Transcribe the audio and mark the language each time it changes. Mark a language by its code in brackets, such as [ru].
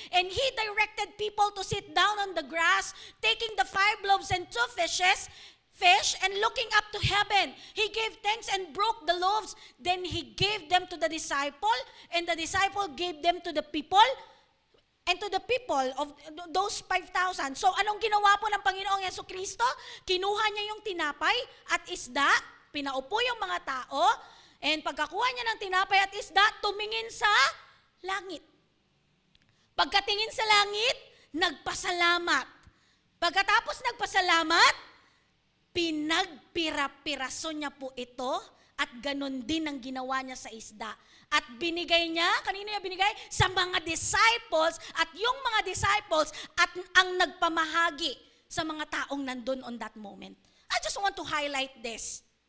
[en] And He directed people to sit down on the grass, taking the 5 loaves and 2 fish, and looking up to heaven. He gave thanks and broke the loaves. Then He gave them to the disciple, and the disciple gave them to the people, and to the people of those 5,000. [tl] So anong ginawa po ng Panginoong Jesucristo? Kinuha niya yung tinapay at isda, pinaupo yung mga tao, and pagkakuha niya ng tinapay at isda, tumingin sa langit. Pagkatingin sa langit, nagpasalamat. Pagkatapos nagpasalamat, pinagpira-piraso niya po ito at ganun din ang ginawa niya sa isda. At binigay niya, kanino niya binigay? Sa mga disciples at yung mga disciples at ang nagpamahagi sa mga taong nandun [en] on that moment. I just want to highlight this.